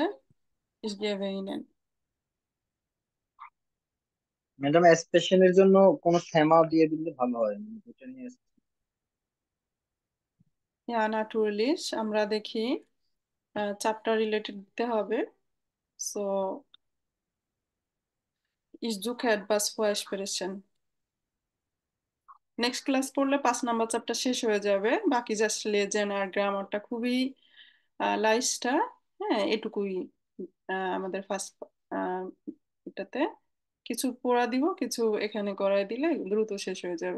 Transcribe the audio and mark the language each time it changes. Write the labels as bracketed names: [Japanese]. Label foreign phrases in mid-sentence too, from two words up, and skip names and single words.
[German] Ich gebe Ihnen। [Bangla] ম্যাডাম এক্সপ্রেশনের জন্য কোনো থেমা দিয়ে দিলে ভালো হয়, মানে যেটা নিয়ে [German] Ja, natürlich [Bangla] আমরা দেখি চ্যাপ্টার রিলেটেড দিতে হবে। সো [German] ich suche etwas für Sprechen। [Bangla] নেক্সট ক্লাস পড়লে 5 নাম্বার চ্যাপ্টার শেষ হয়ে যাবে, বাকি জাস্ট লেজেন্ড আর গ্রামারটা খুবই লাইসটা। হ্যাঁ, এটুকুই আমাদের ফার্স্ট এটাতে কিছু পড়া দিব, কিছু এখানে করাই দিলে দ্রুত শেষ হয়ে যাবে।